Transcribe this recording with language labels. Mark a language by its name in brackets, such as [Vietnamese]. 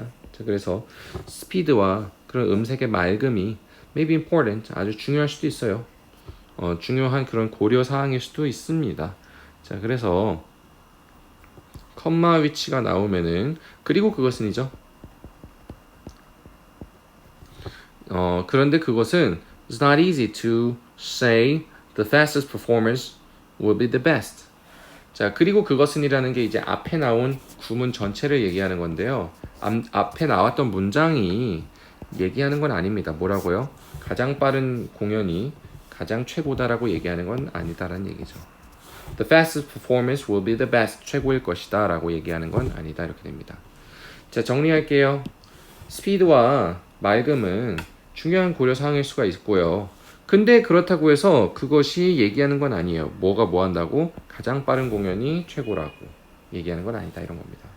[Korean] 자, 그래서 스피드와 그런 음색의 맑음이 [English] may be important, [Korean] 아주 중요할 수도 있어요. 중요한 그런 고려 사항일 수도 있습니다. 자, 그래서 컴마 위치가 나오면은 그리고 그것은이죠. 그런데 그것은 [English] it's not easy to say the fastest performance will be the best. [Korean] 자, 그리고 그것은이라는 게 이제 앞에 나온 구문 전체를 얘기하는 건데요. 앞에 나왔던 문장이 얘기하는 건 아닙니다. 뭐라고요? 가장 빠른 공연이 가장 최고다라고 얘기하는 건 아니다라는 얘기죠. [English] The fastest performance will be the best. [Korean] 최고일 것이다 라고 얘기하는 건 아니다. 이렇게 됩니다. 자, 정리할게요. 스피드와 맑음은 중요한 고려사항일 수가 있고요. 근데 그렇다고 해서 그것이 얘기하는 건 아니에요. 뭐가 뭐 한다고? 가장 빠른 공연이 최고라고 얘기하는 건 아니다. 이런 겁니다.